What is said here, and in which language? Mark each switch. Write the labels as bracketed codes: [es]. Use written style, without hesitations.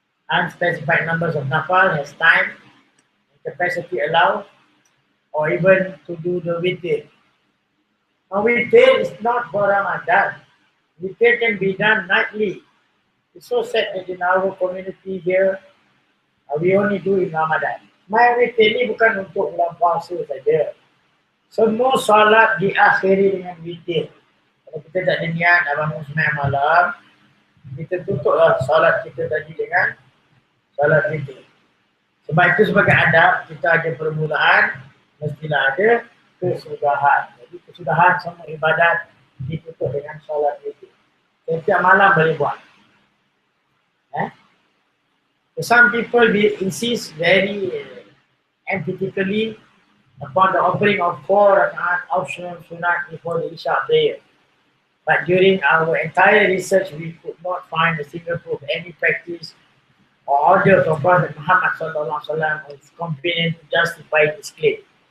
[en] Unspecified numbers of nafal has time and capacity allowed, or even to do the witir. Now witir is not for Ramadan. Witir can be done nightly. It's so sad that in our community here, we only do in Ramadan. [ms] My witir ni bukan untuk bulan puasa saja. Semua salat diakhiri dengan witir. Kalau kita tak ada niat nak bangun sembahyang malam, kita tutuplah salat kita tadi dengan salat witir. Sebab itu sebagai adab, kita ada permulaan, mestilah ada kesudahan. Jadi kesudahan semua ibadat ditutup dengan salat witir. Setiap malam boleh buat. [en] Some people will insist very emphatically upon the offering of 4 rakaat optional sunat before the Isha prayer. But during our entire research, we could not find a single proof, any practice or order from Prophet Muhammad sallallahu or his companion to justify this claim.